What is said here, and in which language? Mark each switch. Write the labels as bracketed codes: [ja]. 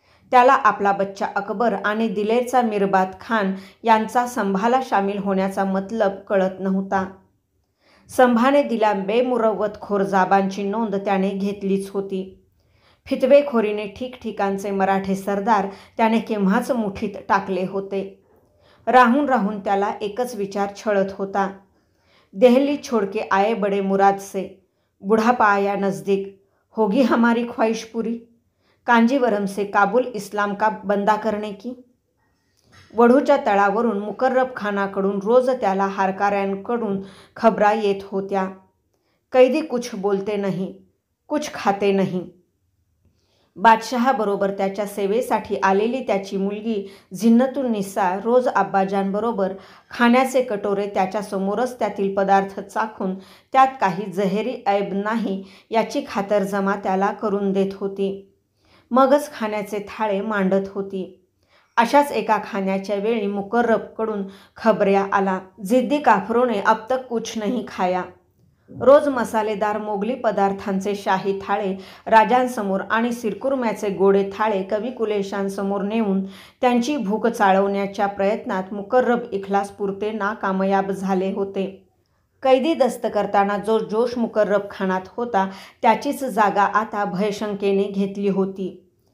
[mr] त्याला आपला बच्चा अकबर आणि दिलेरचा मिरबात खान यांचा संभाला सामील होण्याचा मतलब कळत नव्हता. संभाने दिल्या बेमुरवतखोर जाबांची नोंद त्याने घेतलीच होती. फितवेखोरीने ठिकठिकाणचे मराठे सरदार त्याने केव्हाच मुठीत टाकले होते. राहून राहून त्याला एकच विचार छळत होता. [hi] देहली छोड़के आए बड़े मुराद से, बुढ़ापा आया नज़दीक, होगी हमारी ख्वाहिश पूरी, कांजीवरम से काबुल इस्लाम का बंदा करने की. [mr] वढूच्या तळावरून मुकर्रब खानाकडून रोज त्याला हारकाऱ्यांकडून खबरा येत होत्या. [hi] कैदी कुछ बोलते नहीं, कुछ खाते नहीं. [mr] बादशहाबरोबर त्याच्या सेवेसाठी आलेली त्याची मुलगी झिन्नतुन्निसा रोज अब्बाजांबरोबर खाण्याचे कटोरे त्याच्यासमोरच त्यातील पदार्थ चाखून त्यात काही जहेरी ऐब नाही याची खातरजमा त्याला करून देत होती. मगच खाण्याचे थाळे मांडत होती. अशाच एका खाण्याच्या वेळी मुकर्रबकडून खबऱ्या आला. [hi] जिद्दी काफरों ने अब तक कुछ नहीं खाया. [mr] रोज मसालेदार मोगली पदार्थांचे शाही थाळे राजांसमोर आणि सिरकुर्म्याचे गोडे थाळे कविकुलेशांसमोर नेऊन त्यांची भूक चाळवण्याच्या प्रयत्नात मुकर्रब इखलासपुरते नाकामयाब झाले होते. कैदी दस्त करताना जो जोश मुकर्रब खानात होता त्याचीच जागा आता भयशंकेने घेतली होती.